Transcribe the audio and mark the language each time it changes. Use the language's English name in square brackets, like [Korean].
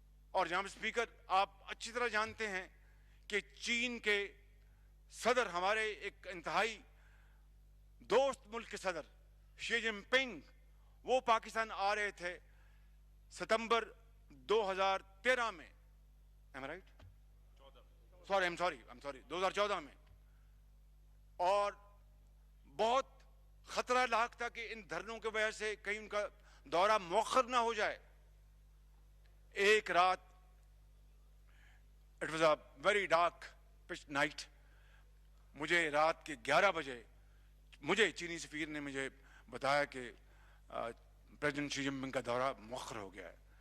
[Urdu] اور جناب اسپیکر آپ اچھی طرح جانتے ہیں کہ چین کے صدر، ہمارے ایک انتہائی دوست ملک کے صدر شی جن پنگ، وہ پاکستان آ رہے تھے ستمبر 2013 میں. [English] Am I right? I'm sorry 2014 میں. [Urdu] اور بہت خطرہ لاحق تھا کہ ان دھرنوں کی وجہ سے کہیں ان کا دورہ مؤخر نہ ہو جائے. ایک رات، [English] it was a very dark pitch night، [Urdu] مجھے رات کے 11 بجے مجھے چینی سفیر نے مجھے بتایا کہ پریزیڈنٹ شی جن پنگ کا دورہ مؤخر ہو گیا ہے.